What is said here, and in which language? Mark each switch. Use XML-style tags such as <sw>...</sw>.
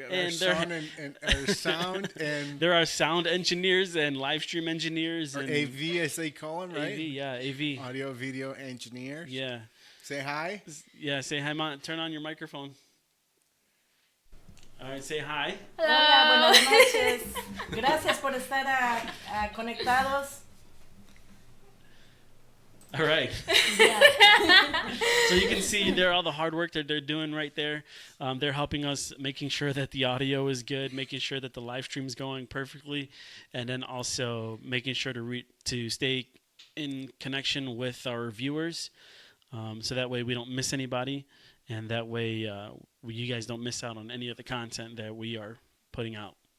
<en>and our sound and there are sound engineers and live stream engineers or and AV as they call them, right? AV, yeah, AV, Audio video engineers. yeah, Say hi. yeah. Say hi, turn on your microphone. All right, say hi.</en> <es>Hola, buenas noches. Gracias por estar conectados.</es> <en>All right. Yeah. So you can see there all the hard work that they're doing right there. They're helping us, making sure that the audio is good, making sure that the live stream is going perfectly, and then also making sure to stay in connection with our viewers, so that way we don't miss anybody, and that way you guys don't miss out on any of the content that we are putting out.</en>